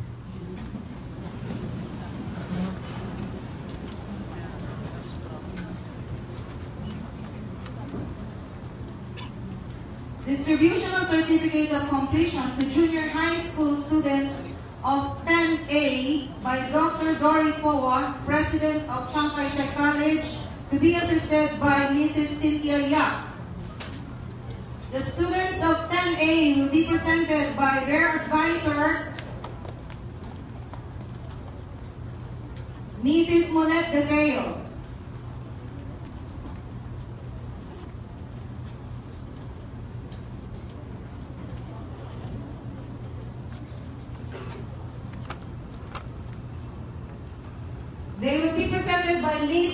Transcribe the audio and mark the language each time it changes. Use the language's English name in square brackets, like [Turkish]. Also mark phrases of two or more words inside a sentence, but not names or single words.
[English] Distribution of Certificate of Completion to junior high school students of 10A by Dr. Dory Poa, President of Chiang Kai-shek College, to be assisted by Mrs. Cynthia Yap. The students of 10A will be presented by their advisor, Mrs. Monette De Feo. They will be presented by Ms.